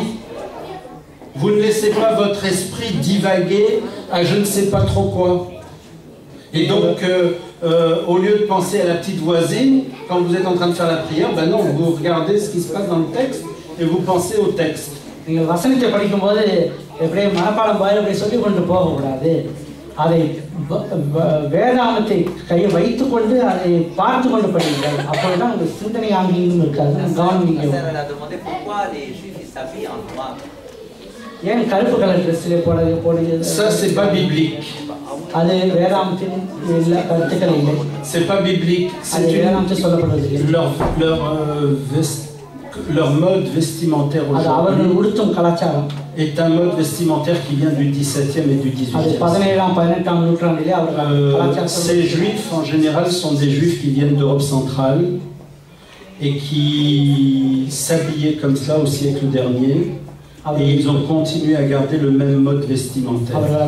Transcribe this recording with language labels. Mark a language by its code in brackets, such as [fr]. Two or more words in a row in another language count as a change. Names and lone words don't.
[fr] Vous ne laissez pas votre esprit divaguer à je ne sais pas trop quoi. Et donc, au lieu de penser à la petite voisine, quand vous êtes en train de faire la prière, ben non, vous regardez ce qui se passe dans le texte, et vous pensez au texte. [ta] அதை வேதாந்தத்தை கையை வைத்துக்கொண்டு அதை பார்த்து கொண்டு படிங்கள். அப்பொழுதுதான் உங்கள் சிந்தனை ஆங்கிலும் இருக்காது. கவனிங்க. [fr] Pourquoi les Juifs s'habillent en noir? [ta] ஏன் கருப்பு கலர் ட்ரெஸ்ஸில் போடுகிறது? [fr] Ça, c'est pas biblique. [ta] அது வேதாந்தத்தின் கருத்துக்கள் இல்லை. [fr] C'est pas biblique. [ta] அது வேதாந்தத்தில் சொல்லப்படுவது. [fr] Leur mode vestimentaire [ta] அது அவர்கள் உடுத்தும் கலாச்சாரம் [fr] est un mode vestimentaire qui vient du 17e et du 18e. Ces juifs, en général, sont des juifs qui viennent d'Europe centrale et qui s'habillaient comme ça au siècle dernier. Et ils ont continué à garder le même mode vestimentaire.